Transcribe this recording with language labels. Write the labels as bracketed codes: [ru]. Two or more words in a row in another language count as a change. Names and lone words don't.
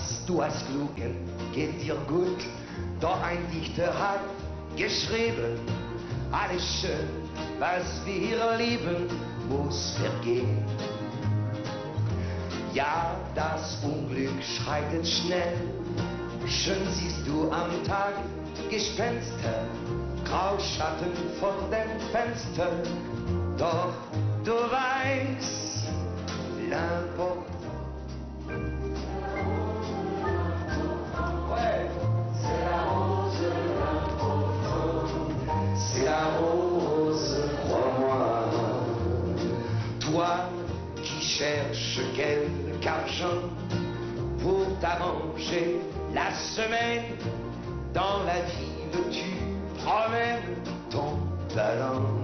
[de] du hast gelogen, geht dir gut. Doch ein Dichter hat geschrieben, alles schön, was wir hier lieben, muss vergehen. Ja, das Unglück schreitet schnell, schön siehst du am Tag Gespenster, Grauschatten vor dem Fenster, doch du weißt, [fr] l'important. Ouais, c'est la rose, l'important, c'est la rose, crois-moi. Toi qui cherches quelque argent pour t'arranger la semaine, dans la ville tu promènes ton talent.